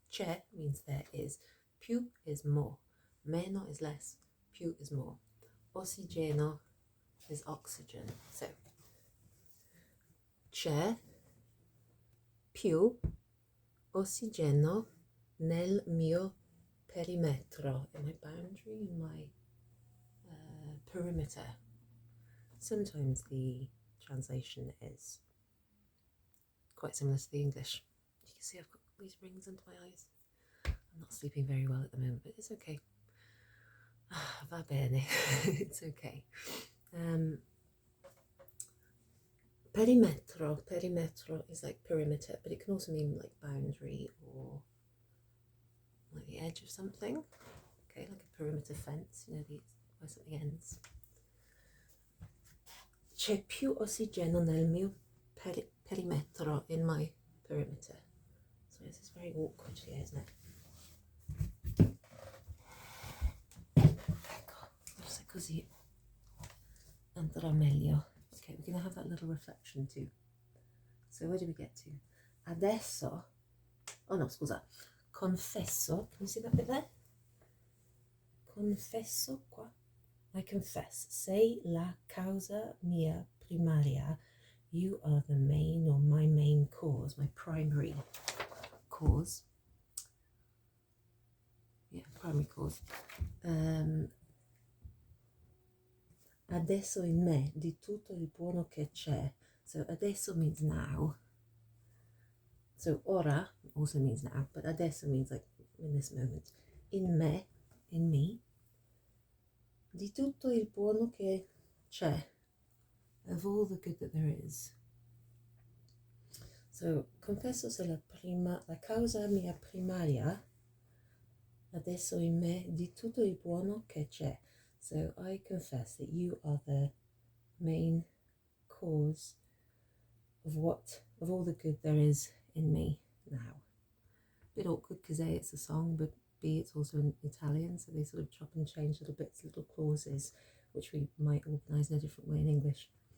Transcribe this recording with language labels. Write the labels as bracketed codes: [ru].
[en] C'è means there is. Più is more. Meno is less. Più is more. Ossigeno is oxygen. [it] So, c'è più ossigeno nel mio perimetro. [en] In my boundary, in my perimeter. Sometimes the translation is quite similar to the English. You can see I've got these rings under my eyes. I'm not sleeping very well at the moment, but it's okay. [it] Va bene. [en] It's okay. Perimetro is like perimeter, but it can also mean like boundary or like the edge of something. Okay, like a perimeter fence, you know, where something ends. [it] C'è più ossigeno nel mio perimetro, [en] in my perimeter. So this is very awkward here, isn't it? [it] Ecco, forse così andrà meglio. [en] Okay, we're going to have that little reflection too. So where do we get to? Adesso, oh no, scusa, confesso, can you see that bit there? [it] Confesso qua. [en] I confess, [it] sei la causa mia primaria. [en] You are the main, or my main cause, my primary cause. Yeah, primary cause. [it] Adesso in me, di tutto il buono che c'è. [en] So adesso means now. So ora also means now, but adesso means like in this moment. In me, in me. [it] Di tutto il buono che c'è, [en] of all the good that there is. [it] So, confesso se la causa mia primaria, adesso in me, di tutto il buono che c'è. [en] So, I confess that you are the main cause of all the good there is in me now. Bit awkward because A, it's a song, but be, it's also in Italian, so they sort of chop and change little bits, little clauses, which we might organise in a different way in English.